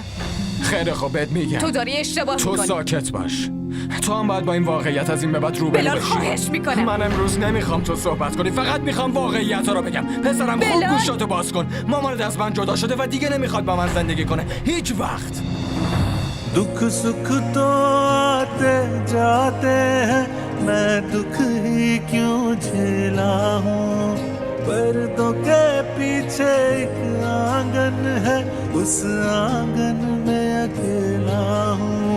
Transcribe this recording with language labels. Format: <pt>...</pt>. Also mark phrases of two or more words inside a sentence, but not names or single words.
<fa>خیلی خوب بهت میگم. تو داری اشتباه تو میکنی. ساکت باش. تو هم باید با این واقعیت از این به بعد روبرو بلال، بشی. خواهش میکنم. من امروز نمیخوام تو صحبت کنی، فقط میخوام واقعیت رو بگم. پسرم خوب بلال. گوشاتو باز کن. مامانت از من جدا شده و دیگه نمیخواد با من زندگی کنه هیچ وقت.</fa> <hi>दुख सुख तो आते जाते हैं, मैं दुख ही क्यों झेला हूँ. पर्दों के पीछे एक आंगन है, उस आंगन में अकेला हूँ.</hi>